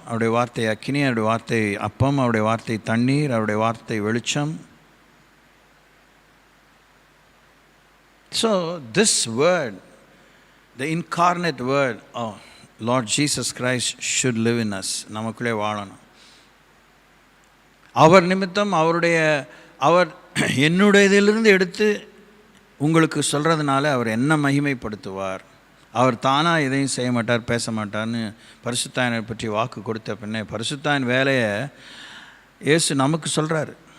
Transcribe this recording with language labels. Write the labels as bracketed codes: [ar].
[ta] அவருடைய வார்த்தை அக்கினி, அவருடைய வார்த்தை அப்பம், அவருடைய வார்த்தை தண்ணீர், அவருடைய வார்த்தை வெளிச்சம். [en] So this word, the incarnate word of Lord Jesus Christ should live in us. [ta] நமக்குள்ளே வாழணும். அவர் நிமித்தம் அவர் என்னுடையதிலிருந்து எடுத்து உங்களுக்கு சொல்கிறதுனால அவர் என்ன மகிமைப்படுத்துவார். அவர் தானாக எதையும் செய்ய மாட்டார், பேச மாட்டார்னு பரிசுத்தாயனை பற்றி வாக்கு கொடுத்த பின்னே பரிசுத்தாயன் வேலையை இயேசு நமக்கு சொல்கிறாரு.